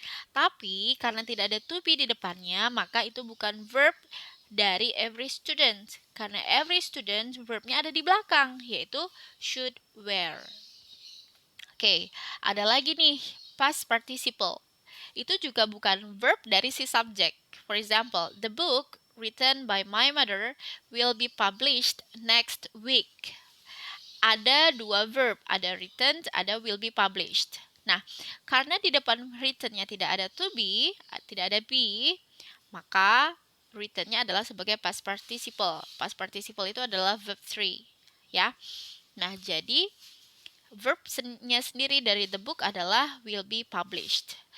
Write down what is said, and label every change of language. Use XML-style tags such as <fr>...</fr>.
<id>Tapi karena tidak ada to be di depannya, maka itu bukan verb dari every student. Karena every student verbnya ada di belakang, yaitu should wear. Oke, ada lagi nih, past participle. Itu juga bukan verb dari si subject.</id> <en>For example, the book written by my mother will be published next week.</en> <id>Ada dua verb, ada written, ada will be published. Nah, karena di depan written-nya tidak ada to be, tidak ada be, maka written-nya adalah sebagai past participle. Past participle itu adalah verb 3, ya. Nah, jadi verb-nya sendiri dari the book adalah will be published.</id>